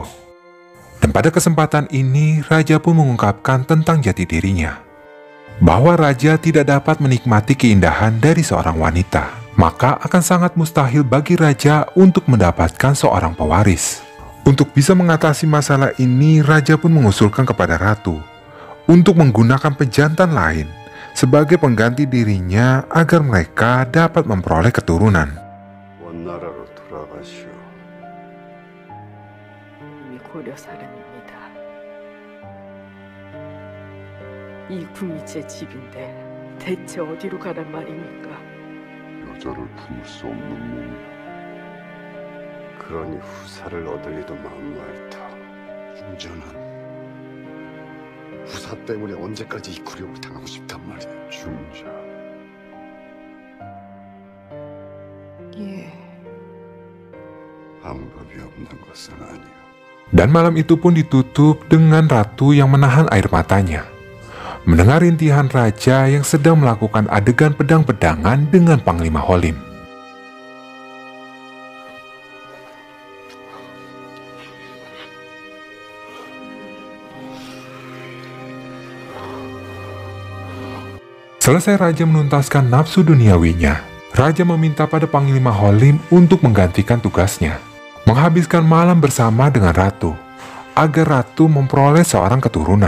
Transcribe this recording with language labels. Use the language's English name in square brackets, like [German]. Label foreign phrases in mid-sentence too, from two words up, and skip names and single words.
[Indonesian] Dan pada kesempatan ini, raja pun mengungkapkan tentang jati dirinya, bahwa raja tidak dapat menikmati keindahan dari seorang wanita, maka akan sangat mustahil bagi raja untuk mendapatkan seorang pewaris. Untuk bisa mengatasi masalah ini, raja pun mengusulkan kepada ratu untuk menggunakan pejantan lain sebagai pengganti dirinya agar mereka dapat memperoleh keturunan. [Korean] 원나라로 돌아가시오. 이미 고려 사람입니다. 이 궁이 제 집인데 대체 어디로 가란 말입니까? 여자를 품을 수 없는 몸이야. 그러니 후사를 얻으리도 만무할터. 인자는 후사 때문에 언제까지 이 굴욕을 당하고 싶단 말이야. 중자. 예. 방법이 없는 것은 아니오. [Indonesian] Dan malam itu pun ditutup dengan ratu yang menahan air matanya, mendengar rintihan raja yang sedang melakukan adegan pedang-pedangan dengan Panglima Holim. Selesai raja menuntaskan nafsu duniawinya, raja meminta pada Panglima Holim untuk menggantikan tugasnya, menghabiskan malam bersama dengan ratu, agar ratu memperoleh seorang keturunan.